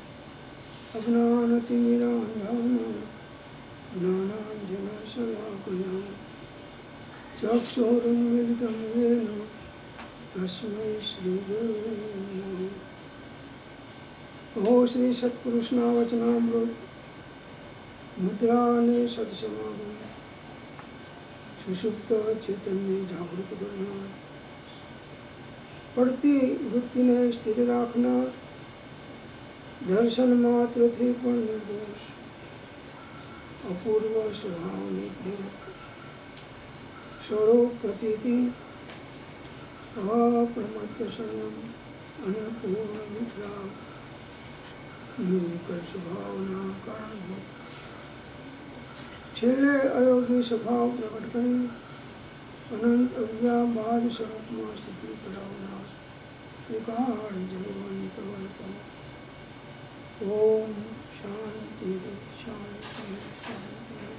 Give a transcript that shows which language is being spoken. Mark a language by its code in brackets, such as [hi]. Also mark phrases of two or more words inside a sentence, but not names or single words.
[sa] अज्ञानतिमिरान्धानां ज्ञानाञ्जनशलाकया चक्षुरुन्मिलितं येन तस्मै श्रीगुरवे नमः। [gu] ઓ શ્રી સત્પુરુષના વચનામૃત મુદ્રાને સત્સમાગમ સુષુપ્ત ચૈતન્ય જાગૃત કરનાર પડતી વૃત્તિને સ્થિર રાખનાર દર્શન માત્રથી પણ નિર્દોષ અપૂર્વ સ્વભાવને પ્રેરક સ્વરૂપ પ્રતીતિ અપ્રમત્ત સંયમ અને પૂર્ણ વિતરાગ નિર્વિકલ્પ સ્વભાવના કારણભૂત છેલ્લે અયોગ્ય સ્વભાવ પ્રગટ કરી અનંત અજ્ઞા બાદ સ્વરૂપમાં સ્થિતિ કરાવનાર ત્રિકાળ જયવંત વર્ત [sa] ओम शान्ति शान्ति शान्ति